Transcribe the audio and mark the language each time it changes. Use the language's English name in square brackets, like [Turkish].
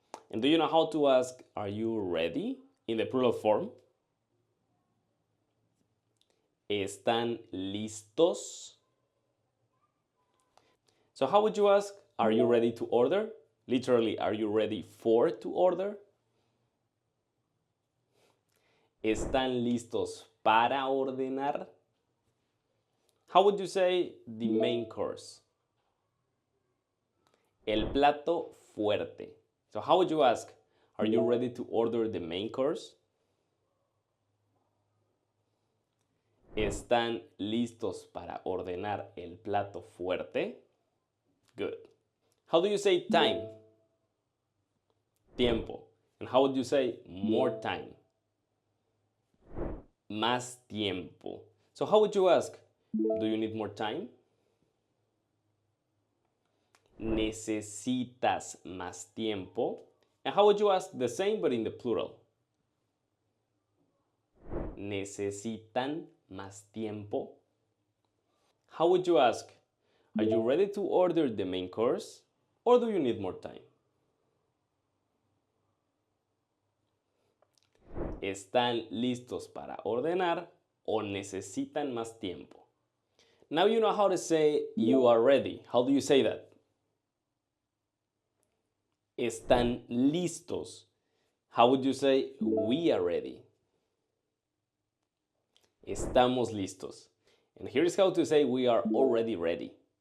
[English] And do you know how to ask, are you ready? In the plural form. [Spanish] ¿Están listos? [English] So how would you ask, are you ready to order? Literally, are you ready for to order? [Spanish] ¿Están listos para ordenar? [English] How would you say the main course? [Spanish] El plato fuerte. [English] So how would you ask, are you ready to order the main course? [Spanish] ¿Están listos para ordenar el plato fuerte? [English] Good. How do you say time? [Spanish] Tiempo. [English] And how would you say more time? [Spanish] Más tiempo. [English] So how would you ask, do you need more time? [Spanish] ¿Necesitas más tiempo? [English] And how would you ask the same but in the plural? [Spanish] ¿Necesitan más tiempo? [English] How would you ask, are you ready to order the main course or do you need more time? [Spanish] ¿Están listos para ordenar o necesitan más tiempo? [English] Now you know how to say you are ready. How do you say that? [Spanish] Están listos. [English] How would you say we are ready? [Spanish] Estamos listos. [English] And here's how to say we are already ready.